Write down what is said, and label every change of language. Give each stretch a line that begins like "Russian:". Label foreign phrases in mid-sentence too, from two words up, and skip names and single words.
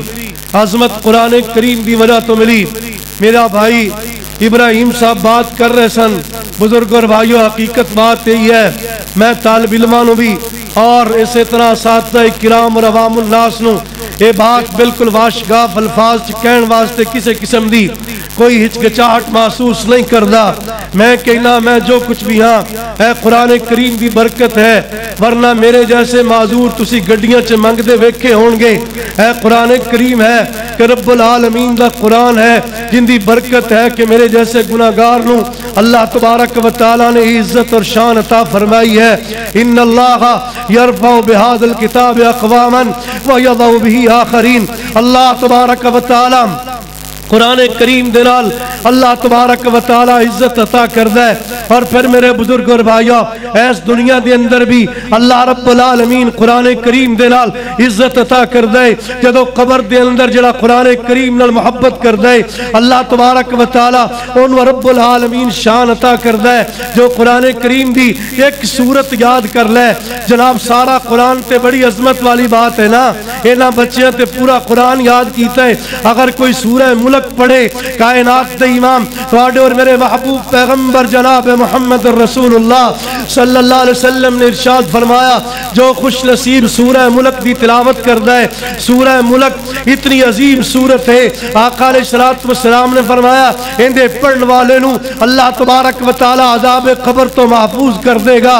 Punjabi: عظمت قرآن کریم دی وجہ تو ملی. میرا بھائی ابراہیم صاحب بات کر رہے سن، بزرگ اور بھائیو حقیقت بات یہی ہے، میں طالب علمانو بھی اور اسی طرح اساتذہ کرام اور عوام الناس نو یہ بات بالکل واشگاف الفاظ کہن واسطے کسی قسم دی کوئی ہچکچاہٹ محسوس نہیں کردا. میں کہنا میں جو کچھ بھی ہاں اے قرآن کریم دی برکت ہے، ورنہ میرے جیسے معذور تسی گڈیاں چ منگدے ویکھے ہون گے. اے قرآن کریم ہے کہ رب العالمین دا قرآن ہے جن دی برکت ہے کہ میرے جیسے گناہگار نو اللہ تبارک و تعالی نے عزت اور شان عطا فرمائی ہے.
Arabic: ان اللہ یرفع بہذا الکتاب اقواما ویضع به آخرین.
Punjabi: اللہ تبارک و تعالی قرآن کریم دے نال اللہ تبارک و تعالی عزت عطا کردا ہے. اور پھر میرے بزرگ اور بھائیو اس دنیا دے اندر بھی اللہ رب العالمین قرآن کریم دے نال عزت عطا کردا ہے. جدو قبر دے اندر جڑا قرآن کریم نال محبت کردا ہے اللہ تبارک و تعالی اونوں رب العالمین شان عطا کردا ہے. جو قرآن کریم دی ایک سورت یاد کر لے جناب سارا قرآن تے بڑی عظمت والی بات ہے نا. انہاں بچیاں تے پورا قرآن یاد کیتا ہے. اگر کوئی سورہ ملک پڑھے کائنات دے امام تواڈے اور میرے محبوب پیغمبر جناب محمد رسول اللہ
Arabic: صلی اللہ علیہ وسلم
Punjabi: نے ارشاد فرمایا جو خوش نصیب سورہ ملک دی تلاوت کردا ہے. سورہ ملک اتنی عظیم سورت ہے، آقا
Arabic: علیہ الصلوۃ والسلام
Punjabi: نے فرمایا اندے پڑھن والے نو اللہ تبارک و تعالی عذاب قبر تو محفوظ کر دے گا.